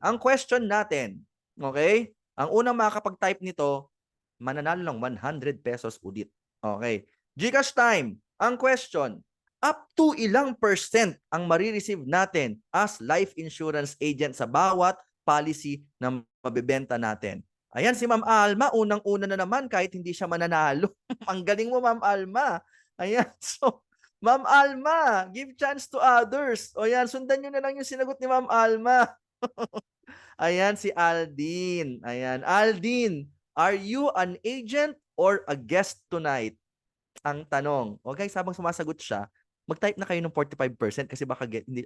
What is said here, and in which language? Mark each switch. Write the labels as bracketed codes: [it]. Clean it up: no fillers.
[tl] Ang question natin, okay? Ang unang makakapag-type nito, mananalo ng 100 pesos ulit. Okay. GCash time. Ang question, up to ilang percent ang marireceive natin as life insurance agent sa bawat policy na mabebenta natin? Ayan, si Ma'am Alma, unang-una na naman kahit hindi siya mananalo. Ang galing mo, Ma'am Alma. Ayan, so, Ma'am Alma, [en] give chance to others. [tl] O yan, sundan nyo na lang yung sinagot ni Ma'am Alma. Ayan, si Aldin. [en] Ayan, Aldin, are you an agent or a guest tonight? [tl] Ang tanong. O guys, habang sumasagot siya, mag-type na kayo ng 45% kasi baka hindi.